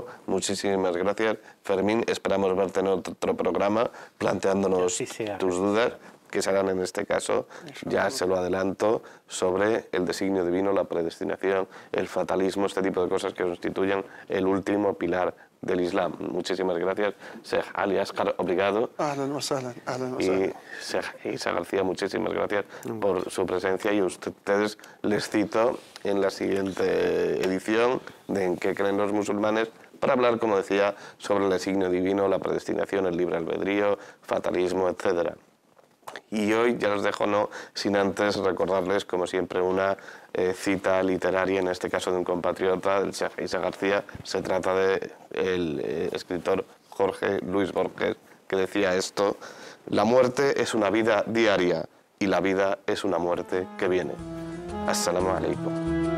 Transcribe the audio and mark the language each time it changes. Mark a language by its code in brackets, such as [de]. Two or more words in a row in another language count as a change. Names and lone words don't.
[es] Muchísimas gracias, Fermín. Esperamos verte en otro programa planteándonos tus dudas, que serán en este caso, ya se lo adelanto, sobre el designio divino, la predestinación, el fatalismo, este tipo de cosas que constituyen el último pilar del Islam. Muchísimas gracias, Sheikh Ali Asghar, obrigado. [ar] أهلا وسهلا، أهلا وسهلا. [es] Y Sheikh Isa García, muchísimas gracias por su presencia, y ustedes les cito en la siguiente edición de En qué creen los musulmanes, para hablar, como decía, sobre el designio divino, la predestinación, el libre albedrío, fatalismo, etcétera. Y hoy ya los dejo no sin antes recordarles, como siempre, una cita literaria, en este caso de un compatriota, del Sheikh Isa García. Se trata del escritor Jorge Luis Borges, que decía esto: la muerte es una vida diaria y la vida es una muerte que viene. [ar] السلام عليكم.